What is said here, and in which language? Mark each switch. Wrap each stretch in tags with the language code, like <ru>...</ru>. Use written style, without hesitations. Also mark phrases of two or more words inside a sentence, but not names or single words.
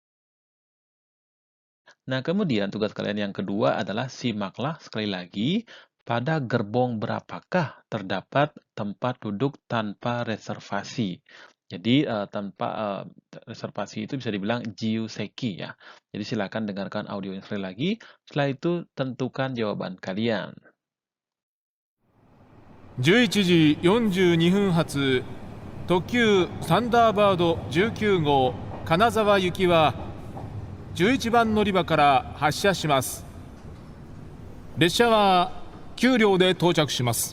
<id>Nah, kemudian tugas kalian yang kedua adalah simaklah sekali lagi Pada gerbong berapakah terdapat tempat duduk tanpa reservasi? Jadi tanpa reservasi itu bisa dibilang jiuseki ya. Jadi silakan dengarkan audio ini sekali lagi. Setelah itu tentukan jawaban kalian.</id> <ja>11 時42分発特急サンダーバード19号金沢行きは11番乗り場から発車します。列車は9両で到着します。</ja>